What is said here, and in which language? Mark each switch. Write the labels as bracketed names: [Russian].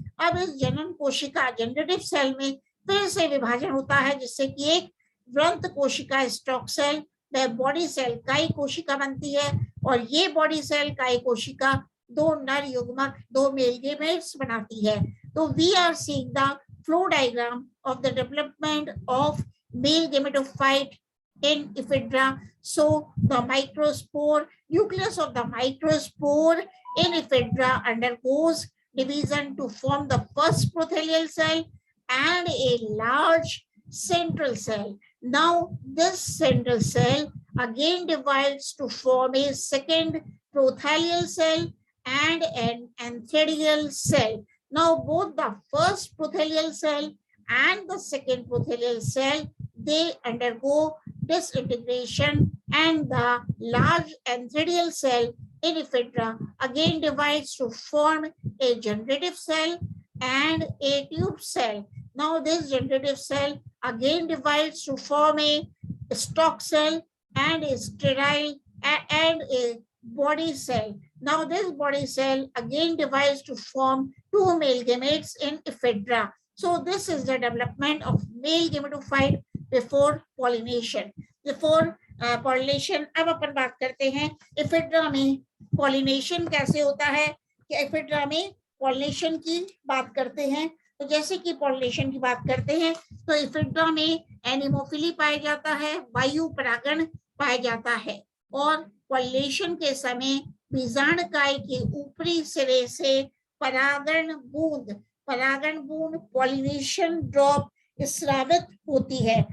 [Hindi] अब इस जनन कोशिका जनरेटिव सेल में फिर से विभाजन होता है, जिससे कि एक व्रंत कोशिका स्टॉक सेल व बॉडी सेल काई कोशिका बनती है, और ये बॉडी सेल काई कोशिका दो नर युग्मक, दो मेल गेमेट्स बनाती है। [English] So we are seeing the flow diagram of the development of male gametophyte in ephedra. So the microspore nucleus of the microspore in ephedra undergoes division to form the first prothelial cell and a large central cell. Now this central cell again divides to form a second prothelial cell and an antheridial cell. Now both the first prothelial cell and the second prothelial cell, they undergo disintegration, and the large antheridial cell in ephedra again divides to form a generative cell and a tube cell. Now this generative cell again divides to form a stalk cell and a sterile and a body cell. Now this body cell again divides to form two male gametes in ephedra. So this is the development of male gametophyte before pollination. Before pollination, [Hindi] अब अपन बात करते हैं ephedra में pollination कैसे होता है कि ephedra में पॉलिनेशन की बात करते हैं। तो जैसे कि पॉलिनेशन की बात करते हैं तो एफिड्रा में एनिमोफिली पाया जाता है, वायु परागण पाया जाता है, और पॉलिनेशन के समय बीजाणुकाय के ऊपरी सिरे से परागण बूंद पॉलिनेशन ड्रॉप स्रावित होती है।